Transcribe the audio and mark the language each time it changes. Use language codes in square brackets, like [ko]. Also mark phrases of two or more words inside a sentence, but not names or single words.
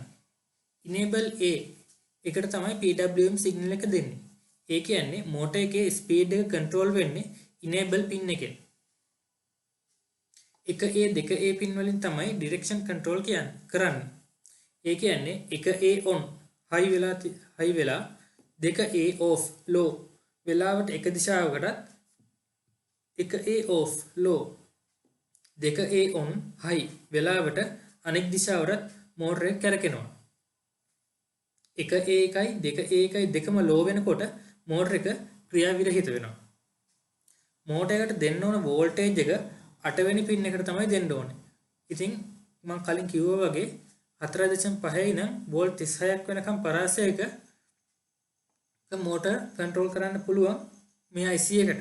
[si] enable A එකට තමයි [en] PWM signal [si] එක දෙන්නේ. ඒ කියන්නේ මෝටර එකේ ස්පීඩ් එක කන්ට්‍රෝල් වෙන්නේ [en] enable pin [si] එකෙන්. එක A දෙක A pin වලින් තමයි [en] direction control [si] කරන්නේ. ඒ කියන්නේ එක A [en] on high [si] වෙලා දෙක A [en] off low [si] වෙලාවට එක දිශාවකටත්, එක A [en] off low [si] දෙක A [en] on high [si] වෙලාවට අනෙක් දිශාවකට මෝටර එක කැරකෙනවා. එක A එකයි දෙක A එකයි දෙකම low වෙනකොට මෝටර එක ක්‍රියාවිරහිත වෙනවා. මෝටර එකට දෙන්න ඕන වෝල්ටේජ් එක 8 වෙනි පින් එකට තමයි දෙන්න ඕනේ. ඉතින් මම කලින් කිව්වා වගේ 4.5 ඉඳන් වෝල්ට් 36ක් වෙනකම් පරාසයක මෝටර කන්ට්‍රෝල් කරන්න පුළුවන් මේ IC එකට.